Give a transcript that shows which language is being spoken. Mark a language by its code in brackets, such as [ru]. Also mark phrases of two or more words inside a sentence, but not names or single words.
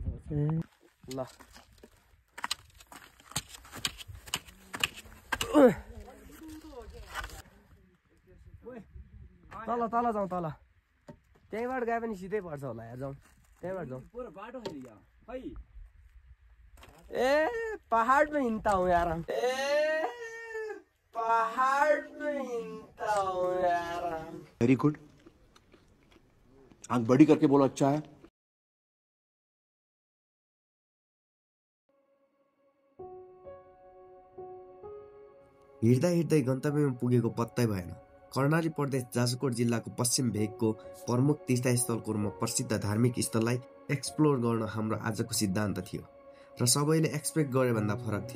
[ne] ल तल तल जाउँ तल त्यहीँबाट गए पनि सिधै पर्छ होला यार जाउँ त्यहीँबाट जाउँ बाटो छैन यहाँ खै [hi] ए पहाड में हिँड्ता हूँ यार हम पहाड़ में हिँड्ता हूँ यार हम [en] very good [hi] आंख बड़ी करके बोलो अच्छा है [ne] हिँड्दा हिँड्दै गन्तव्यमा पुगेको पत्तै भएन। कर्णाली प्रदेश जाजरकोट जिल्लाको पश्चिम भेगको प्रमुख तीर्थस्थलको रूपमा प्रसिद्ध धार्मिक स्थललाई एक्सप्लोर गर्न हाम्रो आजको सिद्धान्त थियो र सबैले एक्सपेक्ट गरे भन्दा फरक थियो।